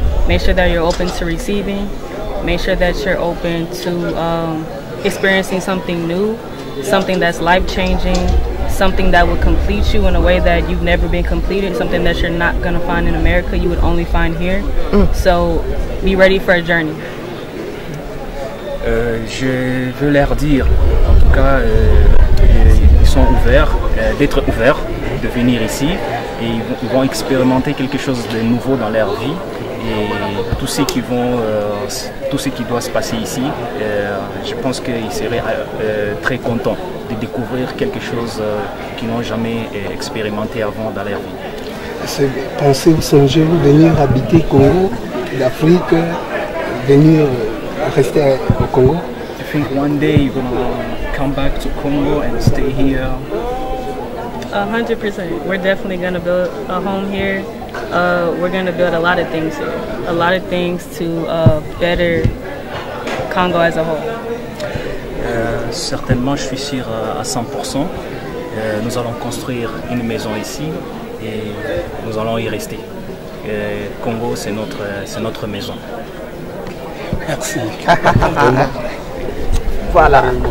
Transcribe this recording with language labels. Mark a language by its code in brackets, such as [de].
[en] Make sure that you're open to receiving. Make sure that you're open to experiencing something new, something that's life-changing, something that will complete you in a way that you've never been completed, something that you're not going to find in America, you would only find here. So be ready for a journey. [fr] Je veux leur dire, en tout cas, ils sont ouverts, d'être ouverts, de venir ici, et ils vont expérimenter quelque chose de nouveau dans leur vie. Et tout ce qui doit se passer ici, je pense qu'ils seraient très contents de découvrir quelque chose qu'ils n'ont jamais expérimenté avant dans leur vie. Pensez-vous, songez-vous venir habiter Congo, d'Afrique, venir rester au Congo? [en] I think one day you're gonna come back to Congo and stay here. 100%. We're definitely gonna build a home here. We're going to build a lot of things here, a lot of things to better Congo as a whole. [fr] Certainement, je suis sûr à 100%. Nous allons construire une maison ici et nous allons y rester. Congo, c'est notre maison. Merci. Voilà.